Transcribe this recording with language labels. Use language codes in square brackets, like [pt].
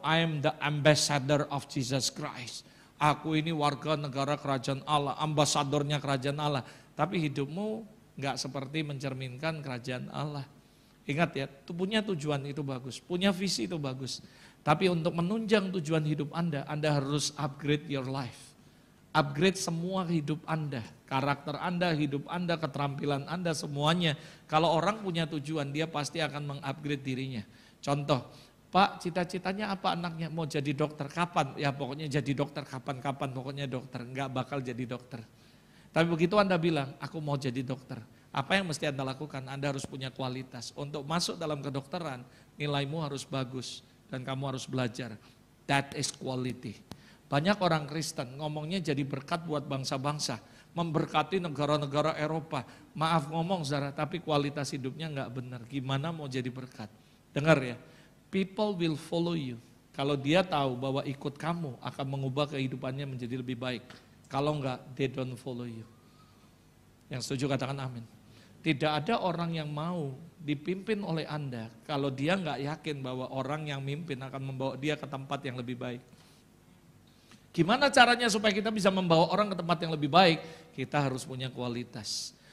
[en] I am the ambassador of Jesus Christ. [id] Aku ini warga negara kerajaan Allah, ambasadornya kerajaan Allah. Tapi hidupmu nggak seperti mencerminkan kerajaan Allah. Ingat ya, punya tujuan itu bagus, punya visi itu bagus. Tapi untuk menunjang tujuan hidup Anda harus [en] upgrade your life. [id] Upgrade semua hidup Anda, karakter Anda, hidup Anda, keterampilan Anda, semuanya. Kalau orang punya tujuan, dia pasti akan mengupgrade dirinya. Contoh, Pak, cita-citanya apa anaknya? Mau jadi dokter, kapan? Ya pokoknya jadi dokter, kapan-kapan pokoknya dokter. Enggak bakal jadi dokter. Tapi begitu Anda bilang, aku mau jadi dokter. Apa yang mesti Anda lakukan? Anda harus punya kualitas. Untuk masuk dalam kedokteran, nilaimu harus bagus. Dan kamu harus belajar. [en] That is quality. [id] Banyak orang Kristen ngomongnya jadi berkat buat bangsa-bangsa, memberkati negara-negara Eropa. Maaf ngomong saudara, tapi kualitas hidupnya nggak benar. Gimana mau jadi berkat? Dengar ya, [en] people will follow you. [id] Kalau dia tahu bahwa ikut kamu akan mengubah kehidupannya menjadi lebih baik. Kalau enggak, [en] they don't follow you. [id] Yang setuju katakan amin. Tidak ada orang yang mau dipimpin oleh Anda kalau dia enggak yakin bahwa orang yang mimpin akan membawa dia ke tempat yang lebih baik. Gimana caranya supaya kita bisa membawa orang ke tempat yang lebih baik? Kita harus punya kualitas.